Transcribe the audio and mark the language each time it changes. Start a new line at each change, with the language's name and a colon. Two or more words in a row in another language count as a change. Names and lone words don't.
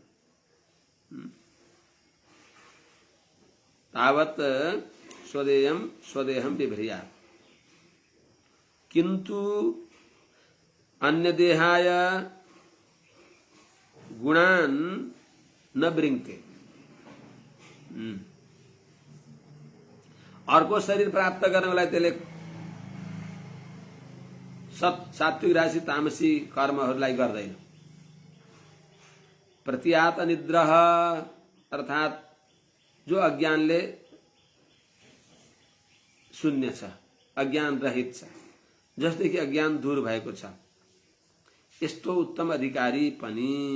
Sanskrit: तावत् स्वदेहं बिभ्रियात् किंतु अन्य देहाय गुणान न बृंगते।
Nepali: अर्को शरीर प्राप्त गर्नलाई त्यसले सात्विक राशि तामसी कर्महरूलाई गर्दैन।
Sanskrit: प्रतीयात निद्रः
Nepali: अर्थात जो अज्ञानले शून्य छ, अज्ञान रहित छ, जस्तै कि अज्ञान दूर भएको छ, यस्तो उत्तम अधिकारी पनि